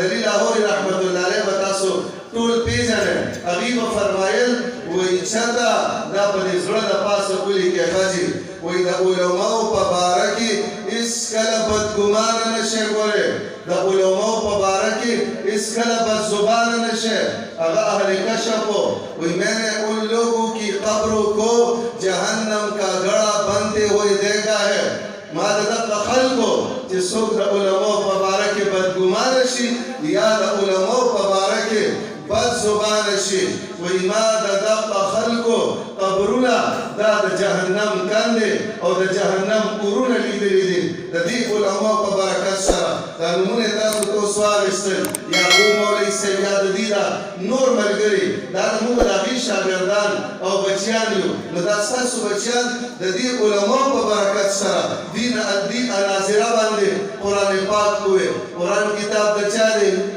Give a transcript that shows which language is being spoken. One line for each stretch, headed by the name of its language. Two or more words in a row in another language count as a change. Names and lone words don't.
Pashto: علي لاهوري رحمت الله علیه به تاسو ټول پیژنئ هغوی به فرمایل وایي چېرته دا په دې زړه د پاسه ولیکئ ښځې وایي د علماو په باره کې هېڅکله بدګمانه نه شئ ګورئ د علماو په باره کې هېڅکله بدزبانه نه شئ هغه اهل کشف و وایي
Urdu: میں نے ان لوگوں کی قبروں کو جہنم کا گڑھا بنتے ہوئے دیکھا ہے
Pashto: ما د دغه خلکو چې څوک د علماو په باره کې بدګمانه شي یا د علماو په باره کې بد زبانه شي وایي ما د دغه خلکو قبرونه دا د جهنم کندې او د جهنم کورونه لیدلي دي د دې علماو په برکت سره دا نومونه یې تاسو ته اوس واخیستل یعقوب مولوي صاحب یا د دې دا نور ملګري دا زموږ د هغې شاګردان او بچیان یو نو دا ستاسو بچیان د دې علماو په برکت سره دین ناظره باندې قرآن پاک ووایي قرآن کتاب د چا دی